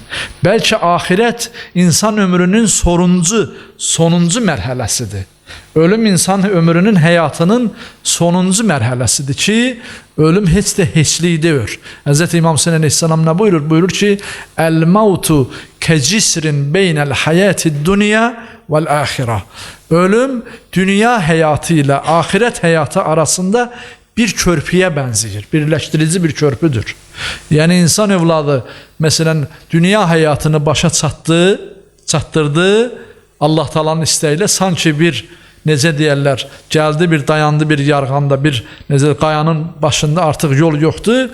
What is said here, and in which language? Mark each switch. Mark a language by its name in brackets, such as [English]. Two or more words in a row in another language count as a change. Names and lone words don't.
[Azerbaijani] Bəlkə ahirət insan ömrünün sonuncu mərhələsidir. Ölüm insan ömrünün, həyatının sonuncu mərhələsidir ki, ölüm heç də heçlik deyir. Hz. İmam Hüseyin Aleyhisselam nə buyurur? Buyurur ki, [Arabic] "الموت كجسر بين الحياة دنيا والآخرة." [Azerbaijani] Ölüm dünya həyatı ilə ahirət həyatı arasında bir körpüyə bənzəyir, birləşdirici bir körpüdür. Yəni insan övladı məsələn dünya həyatını başa çatdırdı, Allah Taala'nın istəyilə sanki bir necə deyirlər, gəldi bir dayandı bir yarğanda, bir necə qayanın başında artıq yol yoxdur.